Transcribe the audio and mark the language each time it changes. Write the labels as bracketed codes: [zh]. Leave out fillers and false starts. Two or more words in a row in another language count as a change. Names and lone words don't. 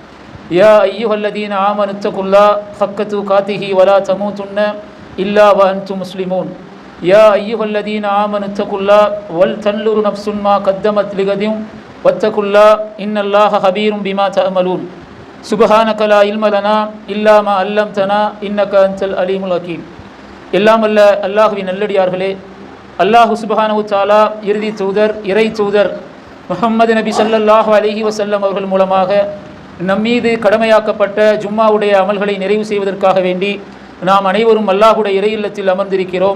[ar] يا أيها الذين آمنوا اتقوا الله حق تقاته ولا تموتن إلا وأنتم مسلمون. يا أيها الذين آمنوا اتقوا الله ولتنظر نفس ما قدمت لغد واتقوا الله إن الله خبير بما تعملون. سبحانك لا علم لنا إلا ما علمتنا إنك أنت العليم الحكيم. [ta] எல்லாம் அல்ல அல்லாஹுவின் நல்லடியார்களே, [ar] الله سبحانه تعالى [ta] இறுதி தூதர் இறை தூதர் முஹம்மது நபி [ar] صلى الله عليه وسلم [ta] அவர்கள் மூலமாக நம்மீது கடமையாக்கப்பட்ட ஜும்மாவுடைய அமல்களை நிறைவு செய்வதற்காக வேண்டி நாம் அனைவரும் அல்லாஹுடைய இறை இல்லத்தில் அமர்ந்திருக்கிறோம்.